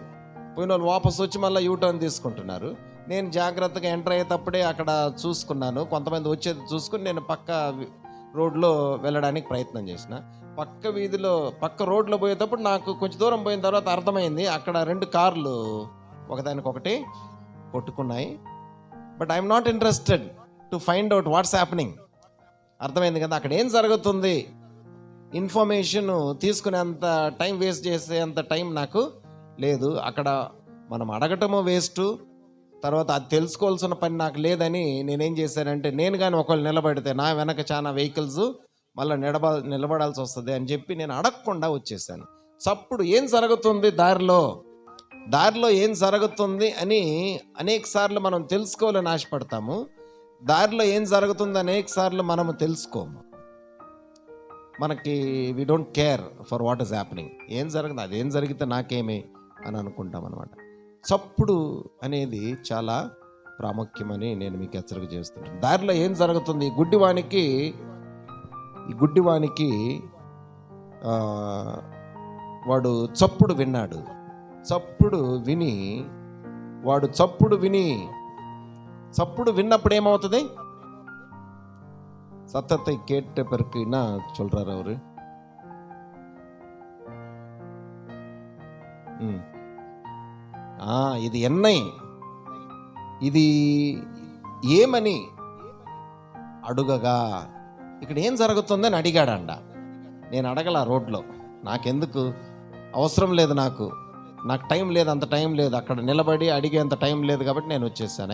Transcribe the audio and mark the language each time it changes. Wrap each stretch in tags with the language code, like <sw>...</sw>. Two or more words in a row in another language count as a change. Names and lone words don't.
<te>పోయిన వాళ్ళు వాపస్ వచ్చి మళ్ళీ యూటర్న్ తీసుకుంటున్నారు. నేను జాగ్రత్తగా ఎంటర్ అయ్యేటప్పుడే అక్కడ చూసుకున్నాను, కొంతమంది వచ్చేది చూసుకుని నేను పక్క రోడ్లో వెళ్ళడానికి ప్రయత్నం చేసిన. పక్క వీధిలో పక్క రోడ్లో పోయేటప్పుడు నాకు కొంచెం దూరం పోయిన తర్వాత అర్థమైంది, అక్కడ 2 కార్లు ఒకదానికొకటి కొట్టుకున్నాయి.</te> <en>But I'm not interested to find out what's happening.</en> <te>అర్థమైంది కదా, అక్కడ ఏం జరుగుతుంది ఇన్ఫర్మేషన్ తీసుకునేంత</te> <en>time waste</en> <te>చేసేంత టైం నాకు లేదు. అక్కడ మనం అడగటము వేస్ట్, తర్వాత అది తెలుసుకోవాల్సిన పని నాకు లేదని నేనేం చేశానంటే, నేను కానీ ఒకళ్ళు నిలబడితే నా వెనక చాలా వెహికల్స్ మళ్ళీ నిలబడాల్సి వస్తుంది అని చెప్పి నేను అడగకుండా వచ్చేసాను. చప్పుడు ఏం జరుగుతుంది దారిలో ఏం జరుగుతుంది అని అనేక సార్లు మనం తెలుసుకోవాలని ఆశపడతాము. దారిలో ఏం జరుగుతుంది అనేక సార్లు మనము తెలుసుకోము.</te> <en>మనకి we don't care for what is happening.</en> <te>ఏం జరుగుతుంది, అదేం జరిగితే నాకేమి అని అనుకుంటాం అనమాట. చప్పుడు అనేది చాలా ప్రాముఖ్యమని నేను మీకు హెచ్చరిక చేస్తున్నాను. దారిలో ఏం జరుగుతుంది, ఈ గుడ్డివానికి వాడు చప్పుడు విన్నాడు. చప్పుడు విన్నప్పుడు ఏమవుతుంది?</te> <ta>சத்தத்தை கேட்ட பிறகு என்ன சொல்றாரு அவரு?</ta> <te>ఇది ఎన్నై, ఇది ఏమని అడుగగా ఇక్కడ ఏం జరుగుతుందని అడిగాడంట. నేను అడగల రోడ్లో, నాకెందుకు అవసరం లేదు, నాకు టైం లేదు, అంత టైం లేదు, అక్కడ నిలబడి అడిగేంత టైం లేదు కాబట్టి నేను వచ్చేసాను.</te>